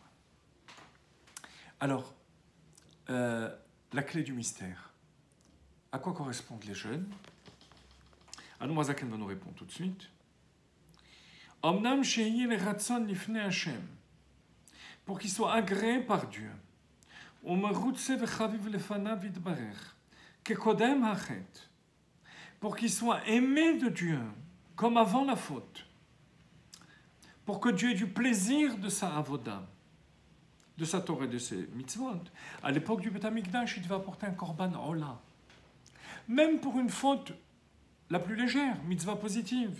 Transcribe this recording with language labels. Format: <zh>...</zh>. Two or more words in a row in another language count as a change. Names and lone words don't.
<fr>Alors, la clé du mystère. À quoi correspondent les jeunes? Admor HaZaken va nous répondre tout de suite.</fr> <he>אומנם שהיא לרצון לפני השם,</he> <fr>pour qu'il soit agréé par Dieu.</fr> <he>ומרוצה וחביב לפניו יתברך, כקודם החטא,</he> <fr>pour qu'il soit aimé de Dieu, comme avant la faute, pour que Dieu ait du plaisir de sa avoda, de sa Torah et de ses mitzvot. À l'époque du Beth Amikdash, il devait apporter un</fr> <he>קרבן עולה.</he> <fr>Même pour une faute la plus légère, mitzvah positive.</fr>